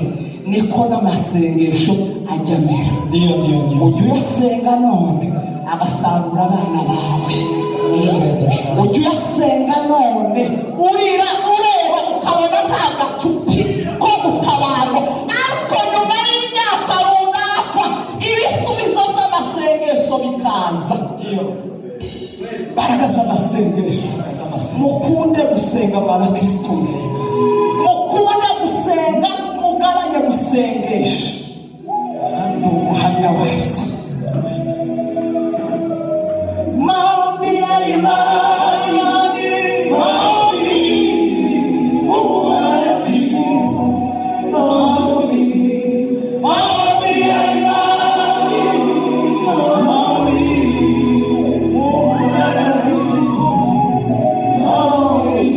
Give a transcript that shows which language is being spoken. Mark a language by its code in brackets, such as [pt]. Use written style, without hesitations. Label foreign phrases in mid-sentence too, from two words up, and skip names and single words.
[rw] Niko n'amasengesho ajya amera. Ujya uyasenga none agasarura abana bawe, ujya uyasenga none urira ureba ukabona nta gacupi ko gutabarwa, ariko nyuma y'imyaka runaka ibisubizo by'amasengesho bikaza. Imbaraga z'amasengesho. Mukunde gusenga mw'abakristo, mukunde gusenga, mugabanye gusengesha. Ni umuhamya wazo. [sw] Maombi ya imani, maombi Mungu anajibu, maombi ya imani, maombi Mungu anajibu, maombi.